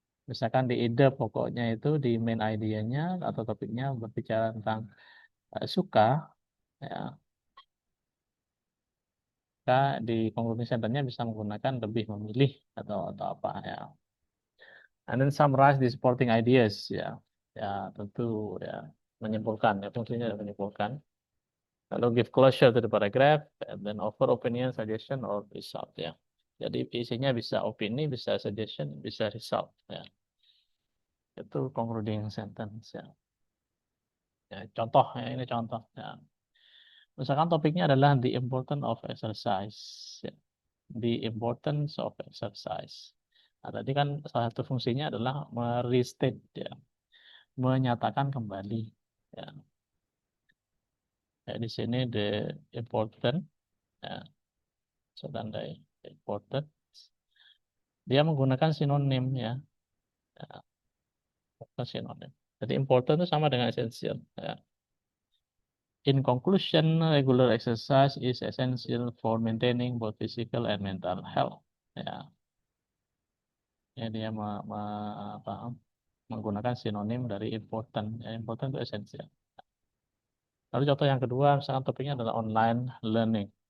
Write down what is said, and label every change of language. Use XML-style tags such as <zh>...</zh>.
<id>Misalkan di ide pokoknya itu di main idea-nya atau topiknya berbicara tentang suka, ya, maka di conclusion sentence-nya bisa menggunakan lebih memilih atau apa ya.</id> <en>And then summarize the supporting ideas</en> <id>ya. Ya, tentu ya menyimpulkan ya, fungsinya menyimpulkan. Lalu</id> <en>give closure to the paragraph and then offer opinion, suggestion or result ya.</en> <id>Jadi isinya bisa opini, bisa suggestion, bisa result ya. Itu concluding sentence ya. Ya, contoh ya, ini contoh. Ya. Misalkan topiknya adalah the importance of exercise. Ya.</id> <en>The importance of exercise.</en> <id>Nah, tadi kan salah satu fungsinya adalah merestate, ya, menyatakan kembali. Ya. Ya, di sini the important, ya, sedang the important. Dia menggunakan sinonim, ya, ya, sinonim. Jadi important itu sama dengan essential. Ya.</id> <en>In conclusion, regular exercise is essential for maintaining both physical and mental health.</en> <id>Ya, ya dia apa, menggunakan sinonim dari important. Ya, important itu essential. Lalu contoh yang kedua, misalkan topiknya adalah online learning.</id>